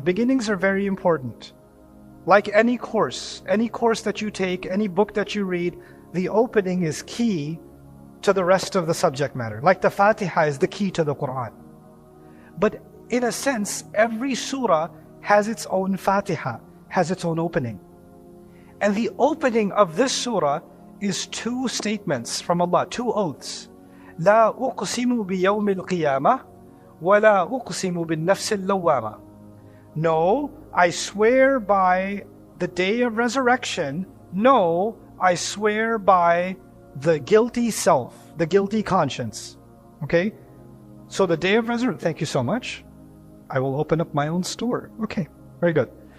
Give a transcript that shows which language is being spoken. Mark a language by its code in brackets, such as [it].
[en] The beginnings are very important. Like any course that you take, any book that you read, the opening is key to the rest of the subject matter. Like the Fatiha is the key to the Quran. But in a sense, every surah has its own Fatiha, has its own opening. And the opening of this surah is two statements from Allah, two oaths. [ar] لا أقسم بيوم القيامة ولا أقسم بالنفس اللوامة. [en] No, I swear by the day of resurrection. No, I swear by the guilty self, the guilty conscience. Okay? So the day of resurrection, thank you so much. I will open up my own store. Okay, very good.